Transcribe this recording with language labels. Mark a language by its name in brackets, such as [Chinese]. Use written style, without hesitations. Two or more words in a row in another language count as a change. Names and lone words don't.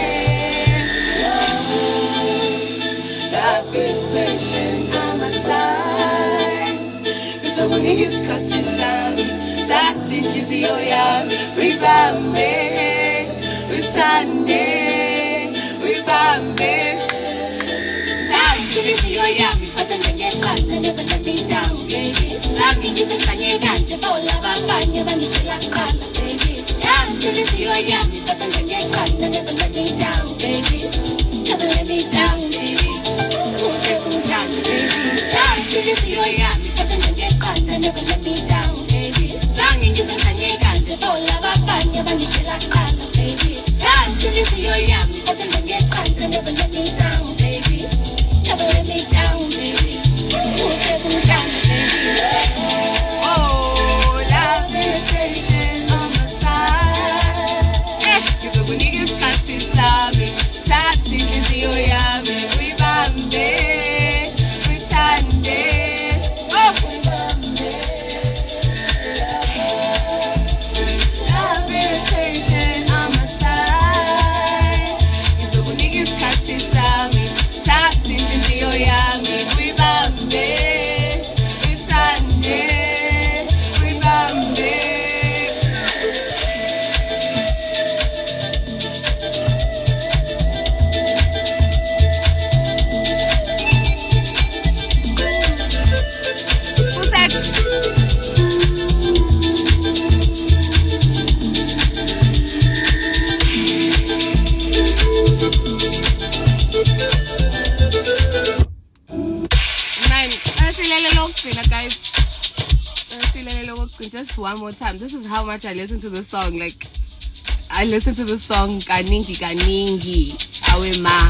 [English] Love is patient on my side. It's so good, niggas cut inside me. Starting to [Zulu] zero yami, we bambe, we Sunday, we bambe. inhliziyo yami phatha njengeqanda, [English] never let me down, baby. [Zulu] Sami ngizenhlanye kanje [English] for laba [Zulu] abanye abangishela kuqala, baby. Thatha inhliziyo yami phatha njengeqanda, [English] never let me down, baby. Never let me down, baby. [Zulu] Uhlezi ungithanda, baby. Thatha inhliziyo yami phatha njengeqanda, [English] never let me down, baby. [Zulu] Sami ngizenhlanye kanje [English] for laba [Zulu] abanye abangishela kuqala, baby. Thatha inhliziyo yami phatha njengeqanda, [English] never let me down, baby. Never let me down, baby. [Zulu] Uhlezi ungithanda, [English] baby. Oh, love is patient on my side. [Zulu] Ngizokunika isikhathi sami, sathi inhliziyo yami uyibambe, uyithande. Oh, uyibambe. [English] Love is patient on my side. [Zulu] Ngizokunika isikhathi sami, sathi inhliziyo yami uyibambe, uyithande, uyibambe. [English] Who's that? Man, guys. Just one more time. This is how much I listen to the song. Like, I listen to the song [Zulu] kaningi kaningi awe ma.